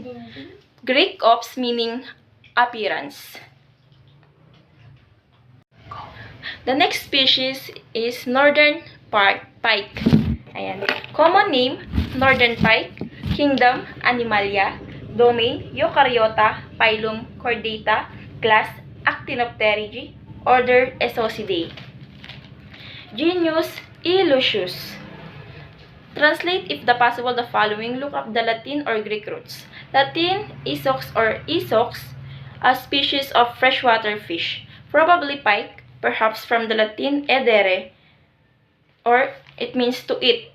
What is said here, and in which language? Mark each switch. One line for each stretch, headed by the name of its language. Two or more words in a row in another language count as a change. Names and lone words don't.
English: Greek ops meaning appearance. The next species is northern pike. Ayan. Common name, northern pike. Kingdom, Animalia. Domain, Eukaryota. Phylum, Chordata. Class, Actinopterygii. Order, Esocidae. Genus, Illusius. Translate if the possible the following. Look up the Latin or Greek roots. Latin, Esox or Esox, a species of freshwater fish. Probably pike, perhaps from the Latin edere, or it means to eat.